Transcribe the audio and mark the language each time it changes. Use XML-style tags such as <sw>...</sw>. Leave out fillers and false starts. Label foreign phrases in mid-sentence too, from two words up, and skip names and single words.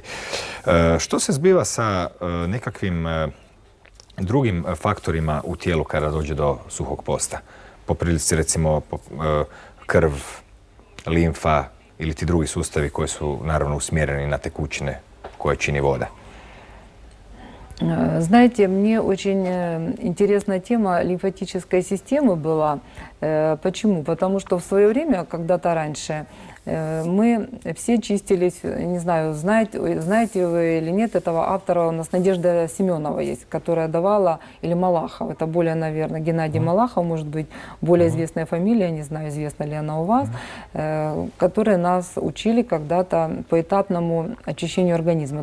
<hr>Što se zbiva sa nekakvim drugim faktorima u tijelu kada dođe do suhog posta? Po prilici, recimo, krv, limfa ili ti drugi sustavi koji su naravno usmjereni na tekućine koje čini voda.</hr> <ru>Знаете, мне очень интересная тема лимфатической системы была. Почему? Потому что в свое время, когда-то раньше, мы все чистились, не знаю, знаете вы или нет этого автора, у нас Надежда Семенова есть, которая давала, или Малахов, это более, наверное, Геннадий Малахов, может быть, более известная фамилия, не знаю, известна ли она у вас, которые нас учили когда-то по этапному очищению организма.</ru>